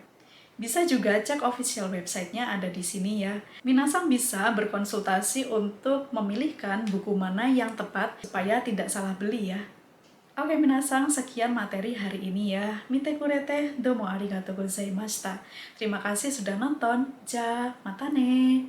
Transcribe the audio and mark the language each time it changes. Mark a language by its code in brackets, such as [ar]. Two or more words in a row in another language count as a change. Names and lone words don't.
[id] Bisa juga cek [en] official website- [id] nya ada di sini ya. Minasan bisa berkonsultasi untuk memilihkan buku mana yang tepat supaya tidak salah beli ya. Oke minasan, sekian materi hari ini ya. [ja] 見てくれて、どうもありがとうございました. [id] Terima kasih sudah nonton. [ja] じゃ、またね.